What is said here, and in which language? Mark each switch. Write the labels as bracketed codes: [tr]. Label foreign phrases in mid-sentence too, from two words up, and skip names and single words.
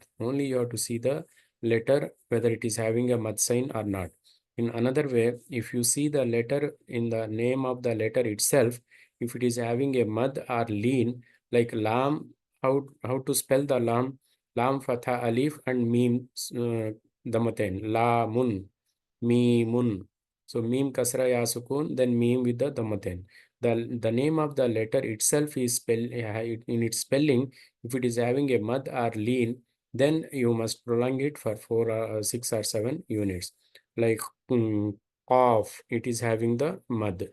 [en] Only you have to see the letter whether it is having a mad sign or not. In another way, if you see the letter in the name of the letter itself, if it is having a mad or lean, like lam, how to spell the lam? Lam fatha alif and meem damatain. Lamun, meemun. So meem kasra ya sukun, then meem with the damatain. The name of the letter itself is in its spelling. If it is having a mud or lean, then you must prolong it for 6 or 7 units. Like Qaf, it is having the mud.